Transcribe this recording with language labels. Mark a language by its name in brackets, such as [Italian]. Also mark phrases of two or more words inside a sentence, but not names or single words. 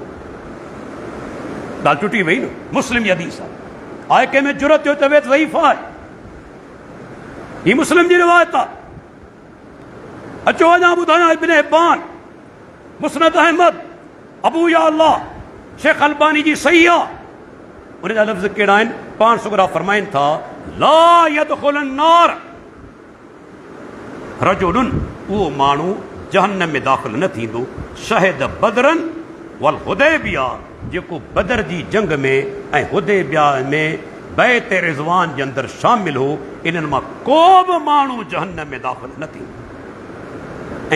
[Sindhi] ॻाल्हि टुटी वई न, मुस्लिम जी हदीस आहे कंहिंमें जुरत जो चवे त ज़ईफ़ आहे। ही मुस्लिम जी रिवायत आहे। अचो अञा ॿुधायां इब्न हिब्बान, मुस्नद अहमद, अबू या अल्लाह, शेख अलबानी जी सही आहे। उन जा लफ़्ज़ कहिड़ा आहिनि? पाण सुगरा फरमाइनि था [Arabic] لا يدخل النار رجلا, [Sindhi] उहो माण्हू जहन्नम में दाख़िल न थींदो। [Arabic] شهد بدرا والحديبية, [Sindhi] जेको बदर जी जंग में ऐं हुदैबिया में बैत रिज़वान जे अंदरि शामिल हो। इन्हनि मां को बि माण्हू जहन्नम में दाख़िल न थींदो।